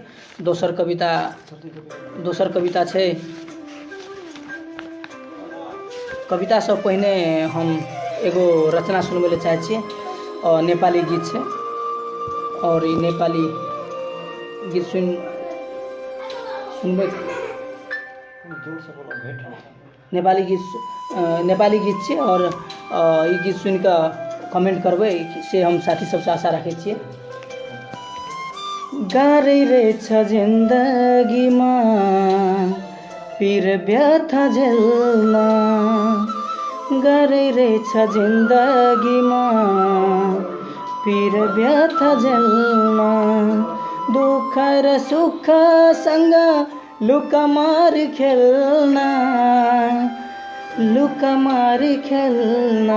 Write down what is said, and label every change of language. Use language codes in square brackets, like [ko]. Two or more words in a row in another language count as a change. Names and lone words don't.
[mai] दोसर कविता छै, कविता से पहिने हम एगो रचना सुनबै लए चाहै छियै, और नेपाली गीत छै, और ई नेपाली गीत सुनबै। नेपाली गीत छै, और ई गीत सुनि कऽ कमेंट करबै से हम साथी सबसँ आशा राखै छियै। [ne] गाह्रै रहेछ जिन्दगीमा पीर व्यथा झेल्न, गाह्रै रहेछ जिन्दगीमा पीर व्यथा झेल्न, दुःख र सुखसँग लुकामारी खेल्न, लुकामारी खेल्न।